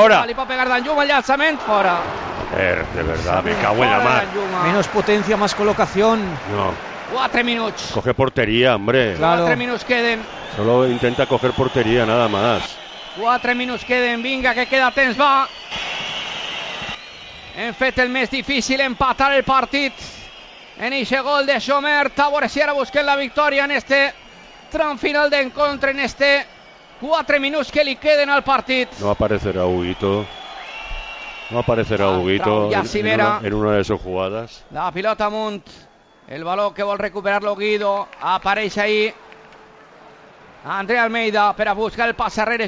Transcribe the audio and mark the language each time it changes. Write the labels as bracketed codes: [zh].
[es] ahora. [ca] Li pot pegar Danjuma, el llançament, fora. [es] De verdad, me cago en la mar. Menos potencia, más colocación. No. [ca] 4 minuts. [es] Coge portería, hombre. Claro. [ca] 4 minuts queden. [es] Solo intenta coger portería, nada más. [ca] 4 minuts queden, vinga, que queda temps, va. Hem fet el més difícil, empatar el partit. En eixe gol de Xomer, Tabores i ara busquen la victòria en este... [es] Tram final de encuentro en este 4 minutos que le queden al partido. No aparecerá Huguito. No aparecerá Huguito en una de sus jugadas. [ca] La pilota Munt. [es] El balón [ca] que vol [es] recuperarlo Guido. Aparece ahí André Almeida para buscar el pase arrere.